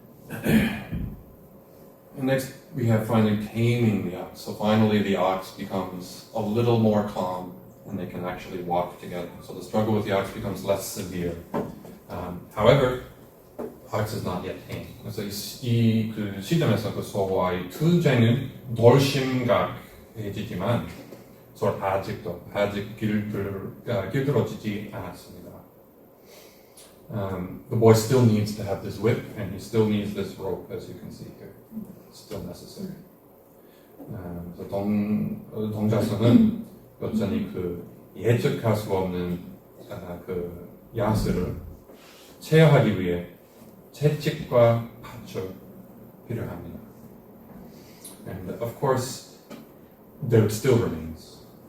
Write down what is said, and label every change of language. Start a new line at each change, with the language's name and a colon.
English: And next, we have finally taming the ox. So finally, the ox becomes a little more calm, and they can actually walk together. So the struggle with the ox becomes less severe. However, ox is not yet tame.
Korean: 그래서 그 시점에서 그 소와의 투쟁은 덜 심각해지지만 서로 아직 길들어지지 않았습니다.
English: The boy still needs to have this whip, and he still needs this rope, as you can see here. It's still necessary.
Korean: 그래서 동자선은 여전히 그 예측할 수 없는 그 야수를 제어하기 위해 채찍과 밧줄 필요합니다.
English: And of course, there still remains.